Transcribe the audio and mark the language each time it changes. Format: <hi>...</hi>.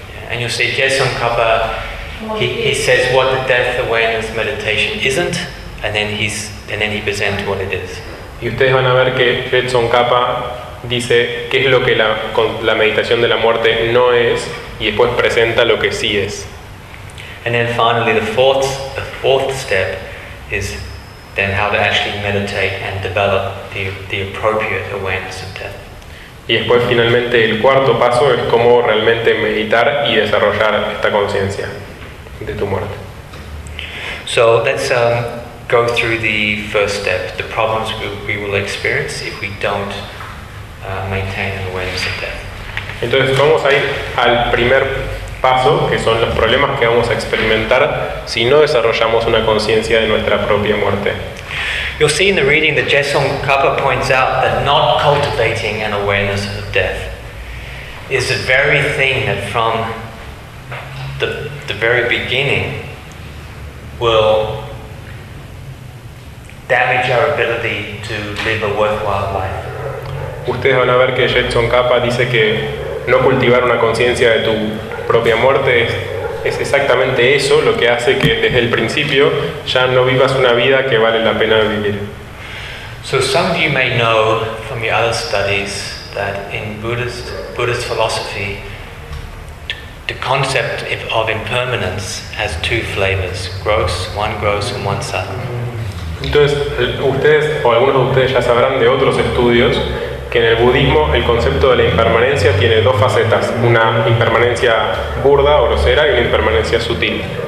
<en>And you see, Jason Kapa, he says what the death awareness meditation isn't, and then he presents what it is.</en> <es>Y ustedes van a ver que Jason Kapa dice qué es lo que la meditación de la muerte no es, y después presenta lo que sí es.</es> <en>And then finally, the fourth step is then how to actually meditate and develop the appropriate awareness of death.</en> <es>Y después, finalmente, el cuarto paso es cómo realmente meditar y desarrollar esta conciencia de tu muerte.</es> <en>So, let's go through the first step, the problems we will experience if we don't maintain an awareness of death.</en> <es>Entonces vamos a ir al primer paso, que son los problemas que vamos a experimentar si no desarrollamos una conciencia de nuestra propia muerte.</es> <en>You'll see in the reading that Jesong Kapa points out that not cultivating an awareness of death is the very thing that from the very beginning will damage our ability to live a worthwhile life.</en> <es>Ustedes van a ver que Jesong Kapa dice que no cultivar una conciencia de tu propia muerte es exactamente eso lo que hace que desde el principio ya no vivas una vida que vale la pena vivir.</es> <en>So some of you may know from your other studies that in Buddhist philosophy the concept of impermanence has two flavors, gross, one gross and one subtle.</en> <es>Entonces ustedes o algunos de ustedes ya sabrán de otros estudios que en el budismo el concepto de la impermanencia tiene dos facetas, una impermanencia burda o grosera y una impermanencia sutil.</es>